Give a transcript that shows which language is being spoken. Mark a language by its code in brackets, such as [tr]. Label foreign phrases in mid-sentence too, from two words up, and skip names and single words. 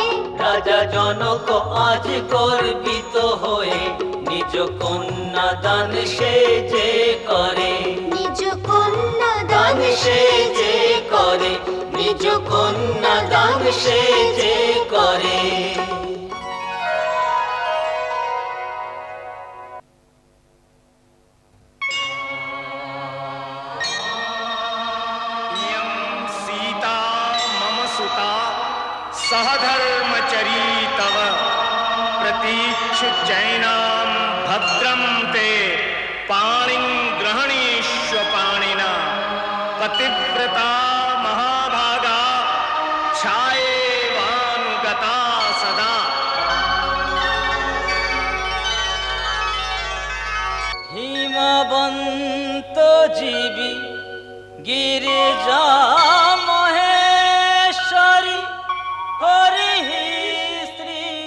[bn] রাজা জনক আজ গর্বিত হয়ে নিজ কন্যা দান সে যে করে নিজ কন্যা দান দান সে যে করে নিজ কন্যা দান সে যে করে [sa] सीता मम सुता सहधर्मचरी तव प्रतीक्षु जैनां भद्रं ते पाणिं ग्रहणीष्व पाणिना पतिव्रता महाभागा छायेवानुगता सदा। [bn] হিমবন্ত জীবী গিরিজা মহেশ্বরী হরি শ্রী